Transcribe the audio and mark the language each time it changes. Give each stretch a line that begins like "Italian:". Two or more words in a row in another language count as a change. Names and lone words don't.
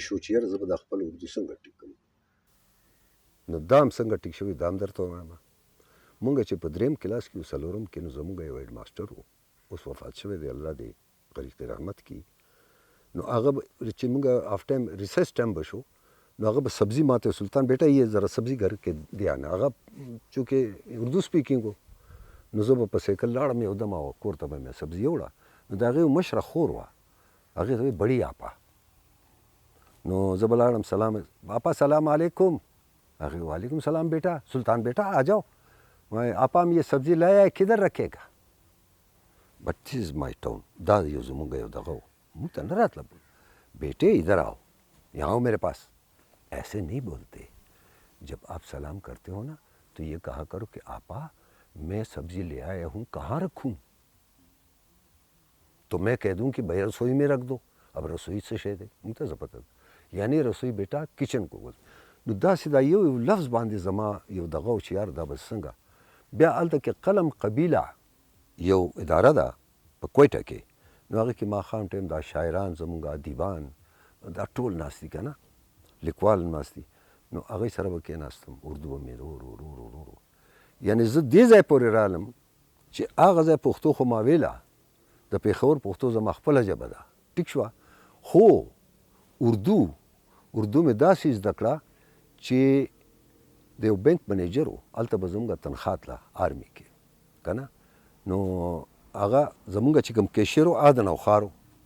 Pashto: وکړو چې یاره زه به دا خپل اردو څنګه ټیک کړم نو دا هم څنګه ټیک شوي دا هم درته ووایم مونږ چې په 3م کلاس کې و 4م کې نو زمونږ یو هیډ ماسټر و اوس وفات شوی دی الله دې غریق رحمت کړي نو هغه چې مونږ
English: off time recess time
Pashto: به شو نو هغه به سبزی ماته سلطان
Urdu: بیٹا یہ ذرا سبزی گھر
Pashto: کې دیا نه هغه چونکې اردو سپیکینګ و نو زه به په سایکل لاړم یو دم او کور ته به مې سبزي یوړه نو د هغې مشره خور وه هغې
Urdu: ته بړي آپا
Pashto: نو زه به لاړم
Urdu: سلام آپا سلام علیکم هغې وعلیکم سلام بیٹا سلطان بیٹا آ جاؤ آپا ہم یہ سبزی لایا ہے کدھر رکھے گا
English: but this is my town
Pashto: دا یو زمونږ یو دغه و مونږ ته نه راتله
Urdu: بیٹے ادھر آؤ یہاں آؤ میرے پاس ایسے نہیں بولتے جب آپ سلام کرتے ہو نا تو یہ کہا کرو کہ آپا میں سبزی لے آیا ہوں کہاں رکھوں تو میں کہہ دوں کہ بھائی رسوئی میں رکھ دو اب رسوئی
Pashto: څه شی دی موږ ته څه پته
Urdu: یعنی رسوئی بیٹا کچن کو ول
Pashto: نو داسې دا یو لفظ باندې زما یو دغه و چې یار دا به څنګه بیا هلته کې قلم قبیله یو اداره ده په کویټه کې نو هغې کې ماښام ټایم دا شاعران زموږ ادیبان دا ټول ناست دي که نه لیکوال ناست دي نو هغوی سره به کېناستم اردو به مې ورو یعنې زه دې ځای پورې رالم چې هغه ځای پښتو خو ما ویله د پېښور پښتو زما خپله ژبه ده ټیک شوه خو اردو مې داسې زده کړه چې د یو بینک منیجر و هلته به زموږ تنخوا تله آرمي کې که نه نو هغه زموږ چې کوم کیشیر و هغه د نوښار و